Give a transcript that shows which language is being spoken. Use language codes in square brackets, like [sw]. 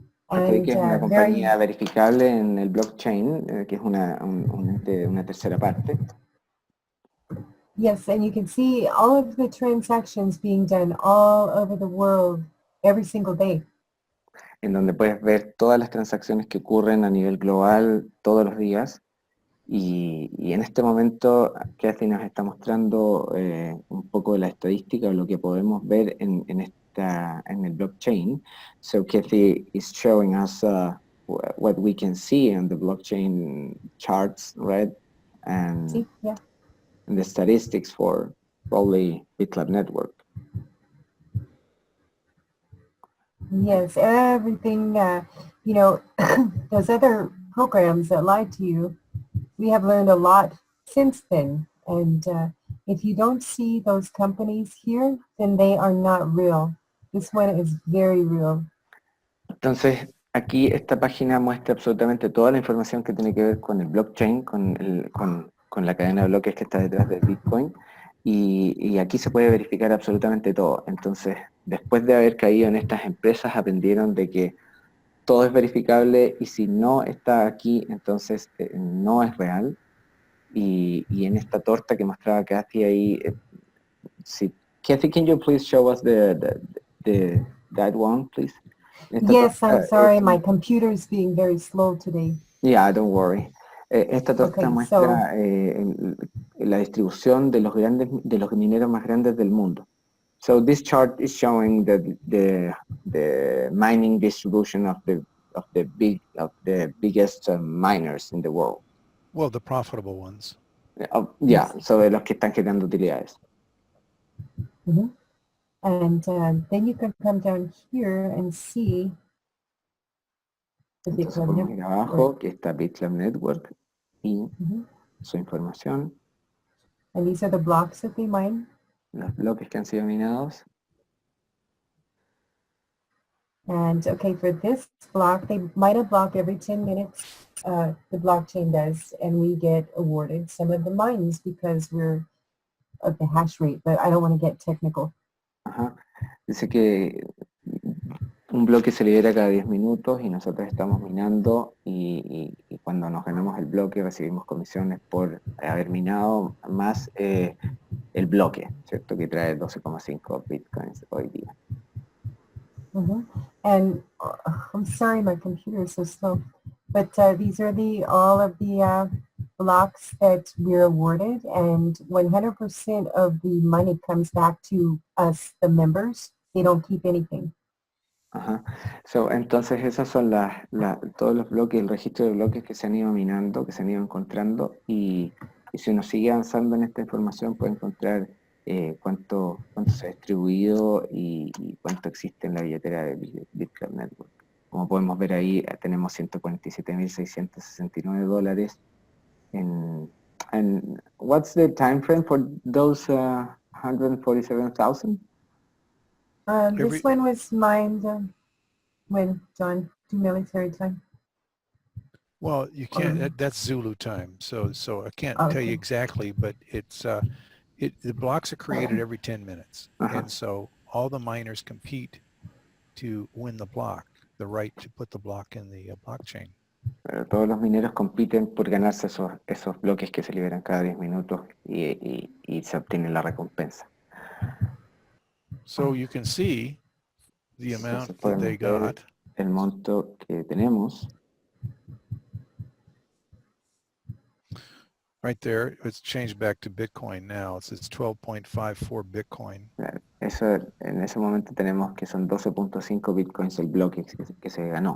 [es] Que es una compañía verificable en el blockchain, que es una tercera parte. [en] Yes, and you can see all of the transactions being done all over the world every single day. [es] En donde puedes ver todas las transacciones que ocurren a nivel global todos los días Y en este momento, Cathie nos está mostrando un poco de la estadística o lo que podemos ver en el blockchain. [en] So Cathie is showing us what we can see on the blockchain charts, right? And, See, yeah. and the statistics for probably Bitclub Network. Yes, everything, those other programs that lied to you, we have learned a lot since then. And if you don't see those companies here, then they are not real. This one is very real. [es] Entonces, aquí esta página muestra absolutamente toda la información que tiene que ver con el blockchain, con la cadena de bloques que está detrás del Bitcoin, y aquí se puede verificar absolutamente todo. Entonces, después de haber caído en estas empresas, aprendieron de que todo es verificable y si no está aquí, entonces no es real. Y en esta torta que mostraba Cathie ahí, sí. [en] Cathie, can you please show us that one, please? Yes, I'm sorry, my computer is being very slow today. Yeah, don't worry. [es] Esta torta [en] Okay, [es] muestra la distribución de los mineros más grandes del mundo. [en] So this chart is showing the mining distribution of the biggest miners in the world. Well, the profitable ones. Yeah, so [es] de los que están generando utilidades. Mm-hmm. [en] And then you can come down here and see the [es] Entonces [en] Bitclub [es] podemos ir [en] Network. [es] abajo, que está Bitclub Network y su información, [en] And these are the blocks that they mine. [es] los bloques que han sido minados. [en] And okay, for this block, they mine a block every 10 minutes, the blockchain does, and we get awarded some of the mines because we're of the hash rate, but I don't want to get technical. Ajá. [es] Dice que un bloque se libera cada 10 minutos y nosotros estamos minando y cuando nos ganamos el bloque recibimos comisiones por haber minado más el bloque, ¿cierto? Que trae 12,5 bitcoins hoy día. [en] And I'm sorry, my computer is so slow, but these are all of the blocks that we're awarded, and 100% of the money comes back to us, the members. They don't keep anything. Ajá. [es] So, entonces esos son todos los bloques, el registro de bloques que se han ido minando, que se han ido encontrando y si uno sigue avanzando en esta información puede encontrar cuánto se ha distribuido y cuánto existe en la billetera de Bitclub Network. Como podemos ver ahí tenemos [en] $147,669 and what's the time frame for those 147,000? This one was mined when, John, do military time? Well, you can't. That's Zulu time, so I can't tell you exactly, but it's the blocks are created every 10 minutes, and so all the miners compete to win the block, the right to put the block in the blockchain. [es] Pero todos los mineros compiten por ganarse esos bloques que se liberan cada 10 minutos y se obtiene la recompensa. [en] So you can see the amount that they got. [es] El monto que tenemos. [en] Right there, it's changed back to Bitcoin now. It's 12.54 Bitcoin. [es] Eso, en ese momento tenemos que son 12.5 bitcoins el bloque que se ganó.